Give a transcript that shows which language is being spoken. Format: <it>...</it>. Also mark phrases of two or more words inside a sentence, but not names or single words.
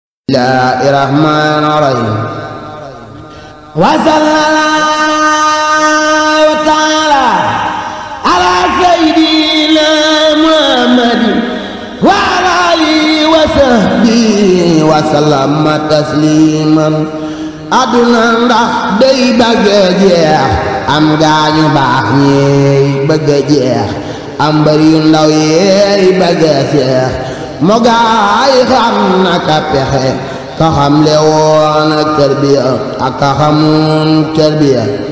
<ar>بسم الله الرحمن الرحيم. وصلى الله تعالى على سيدنا محمد وعلى آله وصحبه وسلم تسليما.</ar> <wo>Aduna ndax day bëgg a jeex, am gaañu baax ñi bëgg a jeex. am mbër yu ndaw yeey bëgg a seex, mo gaay xam na ka pexe, ka xam le woon ak tarbiya ak ka xamoon tarbiya.</wo>